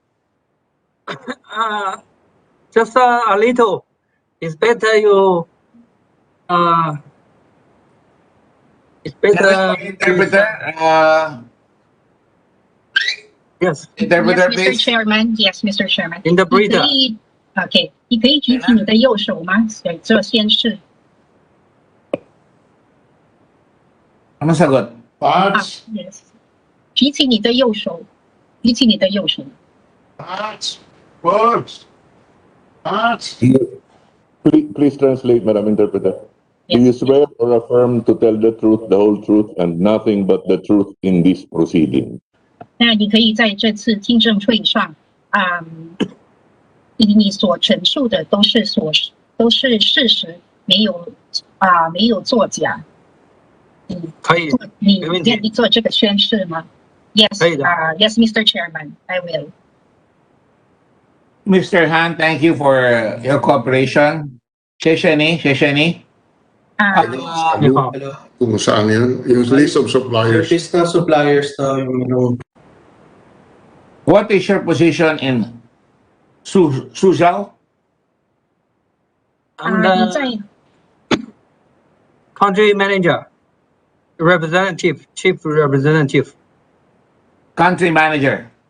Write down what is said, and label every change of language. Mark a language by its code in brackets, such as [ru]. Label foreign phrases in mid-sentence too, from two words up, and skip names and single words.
[en] Just a little. It's better you. It's better. Interpreter. Yes. Interpreter, Yes, Mr. please. Chairman. Yes, Mr. Chairman. Interpreter. [zh] 你可以举起你的右手吗？这先是。 [tl] Ano sagot? [en] Yes. [zh] 举起你的右手。举起你的右手。 [en] Please translate, Madam Interpreter. Do you swear or affirm to tell the truth, the whole truth, and nothing but the truth in this proceeding? [zh] 那你可以在这次听证会上，你所陈述的都是事实，没有作假。可以，你没问题。愿意做这个宣誓吗？ Yes, 可以的。 [en] Yes, Mr. Chairman, I will. Mr. Han, thank you for your cooperation. [zh] 谢谢你。你好。 [tl] Kung saan yan? Yung [en] list of suppliers. [tl] List ng suppliers daw yung [en] What is your position in Suzhou? I'm the country manager, representative, chief representative. Country manager.